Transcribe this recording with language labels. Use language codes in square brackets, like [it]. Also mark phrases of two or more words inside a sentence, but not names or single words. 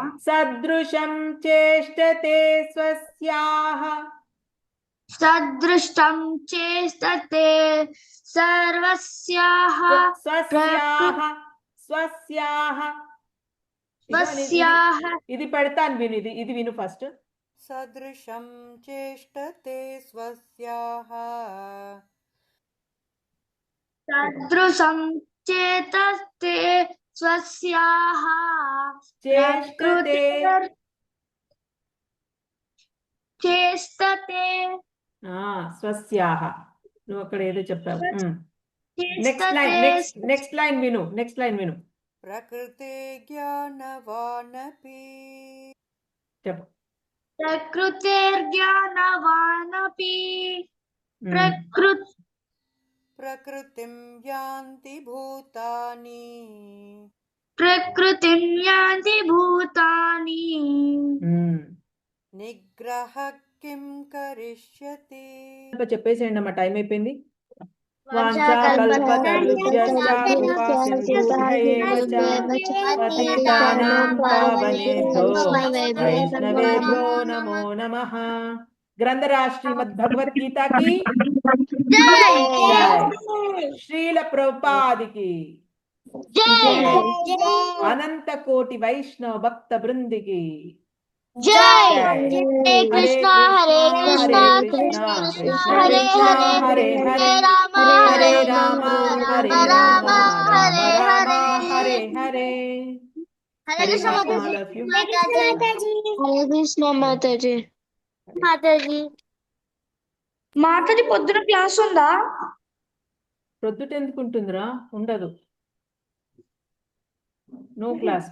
[sa] సదృశం చేష్టతే స్వస్యాః సదృష్టం చేష్టతే సర్వస్యాః స్వస్యాః. స్వస్యాః [te] ఇది పెడతాను, విను. ఇది విను ఫస్ట్. [sa] सदृशं चेष्टते स्वस्याः सदृशं चेतस्ते स्वस्याः చేష్టతే चेष्टते [te] స్వస్యాహ. నువ్వు అక్కడ ఏదో చెప్పావు. [en] next line [te] విను. [sa] प्रकृते ज्ञानवानपि [te] చెప్పు. [sa] प्रकृतेर्ज्ञानवानपि ఉమ్. प्रकृतिं यान्ति भूतानि प्रकृतिं यान्ति भूतानि ఉమ్. निग्रह किं करिष्यति [te] చెప్పేసేయండి అమ్మా, టైం అయిపోయింది. [sa] వాంఛాకల్పతరుభ్యశ్చ కృపాసింధుభ్యైవ చ పతితానాం పావనేభ్యో వైష్ణవేభ్యో నమో నమః. [te] గ్రంథరా శ్రీమద్భగవద్గీతకి జై. శ్రీల ప్రభుపాదికి అనంత కోటి వైష్ణవ భక్త బృందికి జై. జై. [sa] హరే కృష్ణ హరే కృష్ణ కృష్ణ కృష్ణ హరే హరే హరే హరే రామ హరే హరే రామ హరే రామ రామ హరే రామ హరే హరే హరే. హరే కృష్ణ [en] All of you. [te] మాతాజీ హరే కృష్ణ మాతాజీ. మాతాజీ మాతాజీ పొద్దున క్లాస్ ఉందా? ప్రొద్దుట ఎందుకు ఉంటుందిరా? ఉండదు. [en] no class.